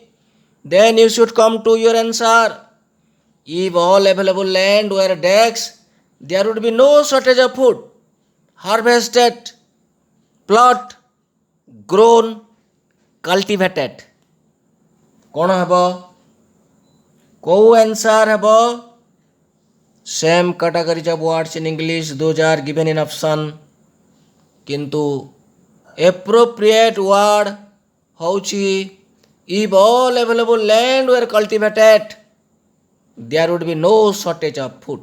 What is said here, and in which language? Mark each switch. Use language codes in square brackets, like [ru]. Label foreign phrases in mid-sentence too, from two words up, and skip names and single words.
[en] Then you should come to your answer. If all available land were decks, there would be no shortage of food. Harvested, plot, grown, cultivated. [or] କ'ଣ ହେବ? କୋଉ answer ହେବ? [en] Same categories of words in English, those are given in option. କିନ୍ତୁ appropriate word ହେଉଛି if all available land were cultivated, there would be no shortage of food.